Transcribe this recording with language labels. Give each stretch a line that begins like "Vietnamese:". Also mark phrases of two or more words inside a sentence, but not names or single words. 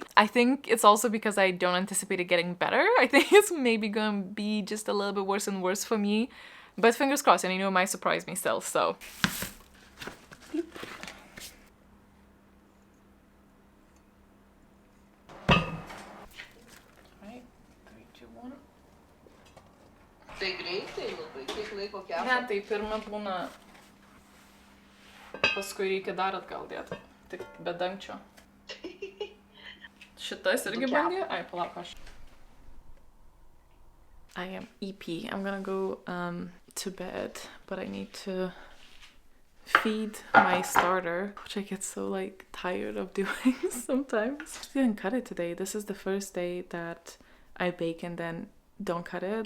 English: I think it's also because I don't anticipate it getting better. I think it's maybe gonna be just a little bit worse and worse for me. But fingers crossed, and you know, it might surprise me still, so. Alright, 3, 2, 1.
Lithuanian: Tai greitai labai, kiek laiko kepa? Ne, tai pirma būna, paskui reikia dar atgal dėti, tik be dangčio. Šitas irgi bandė? Ai, palauk, aš.
English: I am EP. I'm gonna go to bed, but I need to feed my starter, which I get so like tired of doing sometimes. I didn't cut it today. This is the first day that I bake and then don't cut it.